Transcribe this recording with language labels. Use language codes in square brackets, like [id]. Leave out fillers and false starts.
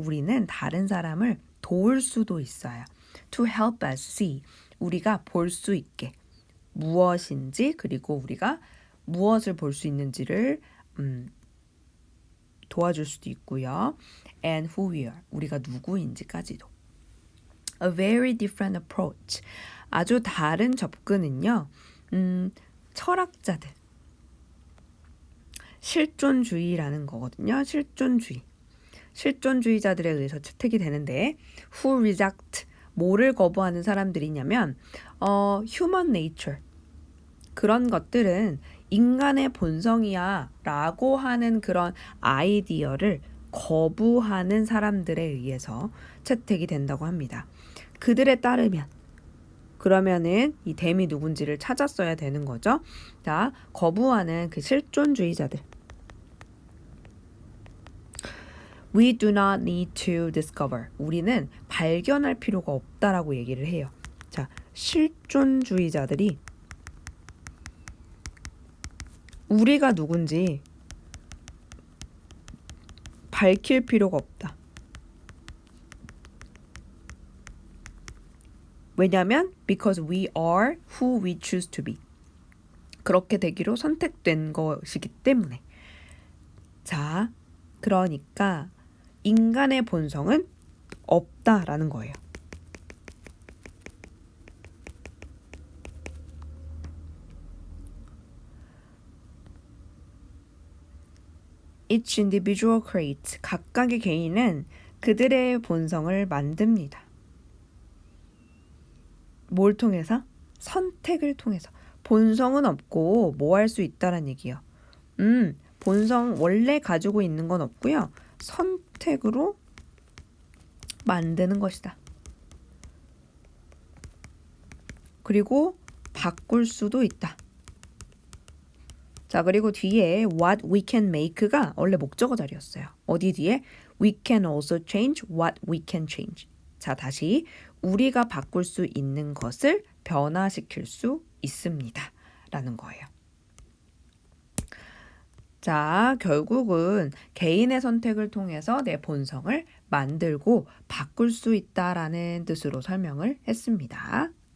[ko] 우리는 다른 사람을 도울 수도 있어요. [en] To help us see. [ko] 우리가 볼 수 있게. 무엇인지, 그리고 우리가 무엇을 볼 수 있는지를 도와줄 수도 있고요. [en] And who we are. [ko] 우리가 누구인지까지도. [en] A very different approach. [ko] 아주 다른 접근은요. 철학자들. 실존주의라는 거거든요. 실존주의. 실존주의자들에 의해서 채택이 되는데 [en] who reject. [ko] 뭐를 거부하는 사람들이냐면 [en] human nature. [ko] 그런 것들은 인간의 본성이야 라고 하는 그런 아이디어를 거부하는 사람들에 의해서 채택이 된다고 합니다. 그들에 따르면, 그러면은 이 댐이 누군지를 찾았어야 되는 거죠. 자, 거부하는 그 실존주의자들. [en] We do not need to discover. [ko] 우리는 발견할 필요가 없다라고 얘기를 해요. 자, 실존주의자들이 우리가 누군지 밝힐 필요가 없다. 왜냐하면 [en] because we are who we choose to be. [ko] 그렇게 되기로 선택된 것이기 때문에. 자, 그러니까 인간의 본성은 없다라는 거예요. [en] Each individual creates. [ko] 각각의 개인은 그들의 본성을 만듭니다. 뭘 통해서? 선택을 통해서. 본성은 없고 뭐 할 수 있다란 얘기예요. 본성 원래 가지고 있는 건 없고요. 선택으로 만드는 것이다. 그리고 바꿀 수도 있다. 자, 그리고 뒤에 [en] what we can make [ko] 가 원래 목적어 자리였어요. 어디 뒤에? [en] We can also change what we can change. [ko] 자, 다시 우리가 바꿀 수 있는 것을 변화시킬 수 있습니다. 라는 거예요. 자, 결국은 개인의 선택을 통해서 내 본성을 만들고 바꿀 수 있다라는 뜻으로 설명을 했습니다.